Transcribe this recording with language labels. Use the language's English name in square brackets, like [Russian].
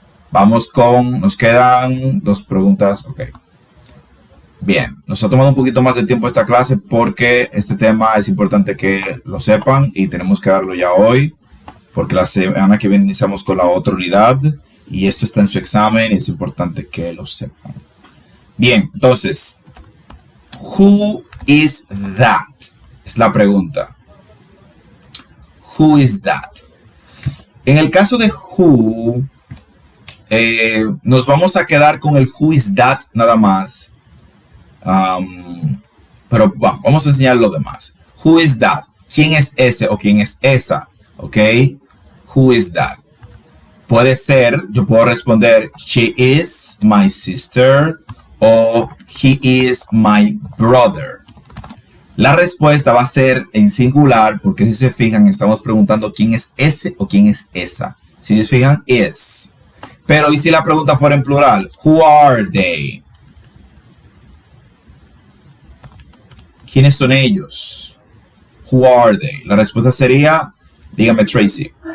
[Spanish] Vamos con, nos quedan 2 preguntas. Ok. Bien, nos ha tomado un poquito más de tiempo esta clase porque este tema es importante que lo sepan y tenemos que darlo ya hoy porque la semana que viene iniciamos con la otra unidad y esto está en su examen y es importante que lo sepan. Bien, entonces, [English] who is that? [Spanish] Es la pregunta. [English] Who is that? [Spanish] En el caso de who, nos vamos a quedar con el [English] who is that [Spanish] nada más. Pero bueno, vamos a enseñar lo demás. [English] Who is that? [Spanish] ¿Quién es ese o quién es esa? [English] ¿Ok? Who is that? [Spanish] Puede ser, yo puedo responder, [English] she is my sister [Spanish] o [English] he is my brother. [Spanish] La respuesta va a ser en singular porque si se fijan estamos preguntando quién es ese o quién es esa. Si se fijan, is. Pero ¿y si la pregunta fuera en plural? [English] Who are they? [Spanish] ¿Quiénes son ellos? [English] Who are they? [Spanish] La respuesta sería, dígame Tracy.